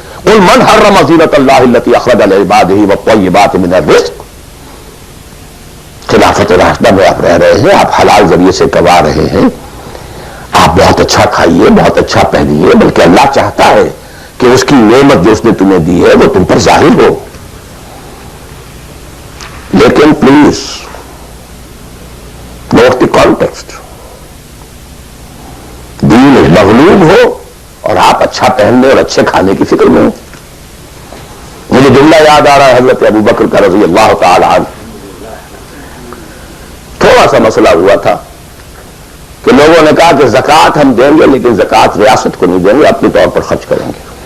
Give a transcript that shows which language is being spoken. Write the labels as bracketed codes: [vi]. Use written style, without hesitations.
[ar] قل من حرم زینۃ اللہ التی اخرج لعبادہ والطیبات من الرزق. [ur] خلافت راشدہ میں آپ رہ رہے ہیں، آپ حلال ذریعے سے کما رہے ہیں، آپ بہت اچھا کھائیے، بہت اچھا پہنیے، بلکہ اللہ چاہتا ہے کہ اس کی نعمت جو اس نے تمہیں دی ہے وہ تم پر ظاہر ہو. [en] لیکن please note the context. [ur] دین مغلوب ہو اور آپ اچھا پہننے اور اچھے کھانے کی فکر میں ہو. مجھے جملہ یاد آ رہا ہے حضرت ابو بکر کا رضی اللہ تعالی عنہ. تھوڑا سا مسئلہ ہوا تھا کہ لوگوں نے کہا کہ زکوٰۃ ہم دیں گے لیکن زکوٰۃ ریاست کو نہیں دیں گے، اپنے طور پر خرچ کریں گے.